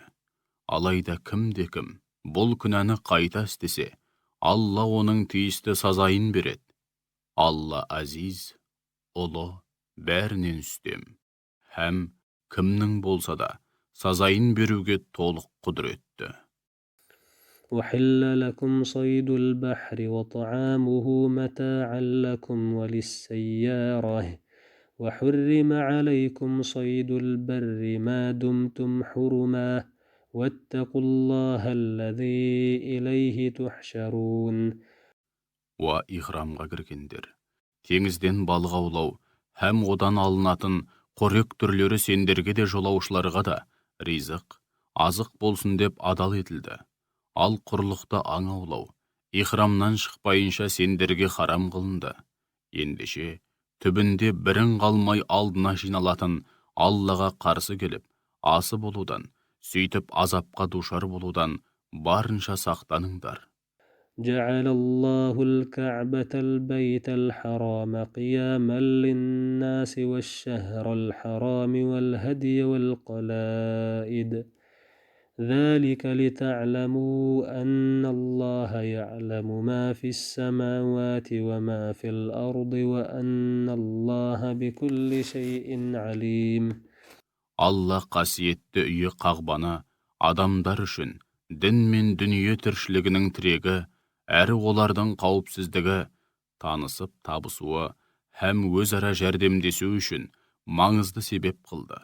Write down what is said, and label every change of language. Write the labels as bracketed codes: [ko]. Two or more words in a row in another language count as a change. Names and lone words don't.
[kk] Алайда кім бұл күнәні қайта істесе, Алла оның тиісті сазайын береді. Алла азиз, ұлы, бәрінен үстем. Һәм кімнің болса да сазайын беруге толық құдіретті. [ar] أحل لكم صيد البحر وطعامه متاعا لكم وللسيارة وحرم عليكم صيد البر ما دمتم حرما واتقوا الله الذي إليه تحشرون. [kk] Ихрамға кіргендер, теңізден балық аулау һәм одан алынатын қорек түрлері сендерге де жолаушыларға да ризық, азық болсын деп адал етілді. Ал құрлықта аң аулау ихрамнан шықпайынша сендерге харам қылынды. Ендеше түбінде бірін қалмай алдына жиналатын Аллаға қарсы келіп, асы болудан, сөйтіп азапқа душар болудан барынша сақтаныңдар. [ar] جعل الله الكعبة البيت الحرام قياما للناس والشهر الحرام والهدي والقلائد ذلك لتعلموا أن الله يعلم ما في السماوات وما في الأرض وأن الله بكل شيء عليم. [kk] Алла қасиетті үйі қағбаны адамдар үшін дін мен дүние тіршілігінің тірегі, әрі олардың қауіпсіздігі, танысып табысуы һәм өзара жәрдемдесу үшін маңызды себеп қылды.